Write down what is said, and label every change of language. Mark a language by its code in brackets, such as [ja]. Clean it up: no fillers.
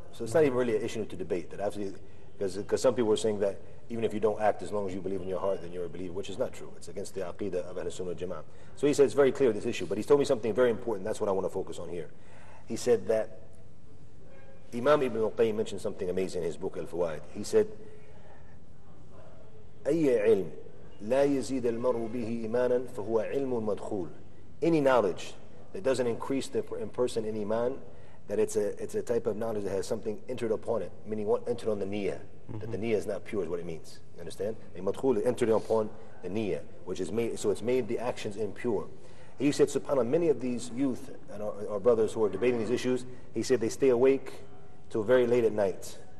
[en] So it's not even really an issue to debate. That absolutely, because some people were saying that even if you don't act, as long as you believe in your heart, then you're a believer, which is not true. It's against the aqidah of Ahl Sunnah Jama'ah. So he said it's very clear, this issue. But he's told me something very important. That's what I want to focus on here. He said that Imam Ibn al-Qayyim mentioned something amazing in his book Al-Fawaid. He said, [ar] أي علم لا يزيد المرء به إيمانا فهو علم مدخول. [en] Any knowledge that doesn't increase the person in Iman, that it's a type of knowledge that has something entered upon it, meaning what entered on the niyyah. That the niyyah is not pure is what it means. You understand? A madkhul entered upon the niyyah, which is made, so it's made the actions impure. He said, subhanAllah, many of these youth and our brothers who are debating these issues, he said they stay awake till very late at night.